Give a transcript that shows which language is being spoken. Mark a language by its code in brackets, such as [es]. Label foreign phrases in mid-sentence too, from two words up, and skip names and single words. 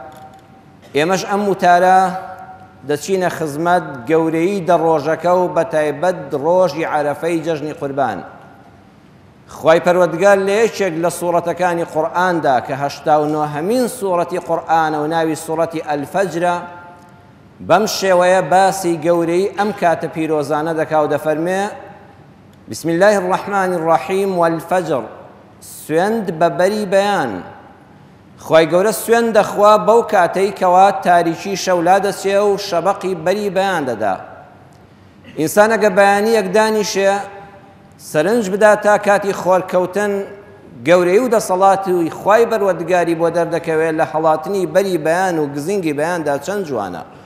[ckb] ئێمەش ئەم وتارە دەچینە خزمەت گەورەی دەڕۆژەکە و بە تایبەت ڕۆژی عەرەفەی جەژنی قوربان. خوای پەروەردگار لە یەکێک لە سوورەتەکانی قورئاندا کە 89هەمین سوورەتی قورئانە و ناوی سوورەتی ئەلفەجرە، بەم شێوەیە باسی گەورەی ئەم کاتە پیرۆزانە دەکا و دەفەرمێ: [ar] بسم الله الرحمن الرحیم والفجر، [ckb] سوێند بە بەری بەیان. خوای گەورە سوێند دەخوا بەو کاتەی کەوا تاریکی شەولا دەچێ و شەبەقی بەری بەیان دەدا. ئینسان ئەگە بەیانی یەکدانیشێ سەرنج بدا تا کاتی خۆرکەوتن، گەورەی و دەسەڵاتی خوای پەروەردگاری بۆ دەردەکەوێت لە هەڵاتنی بەری بەیان و گزینگی بەیاندا چەند جوانە.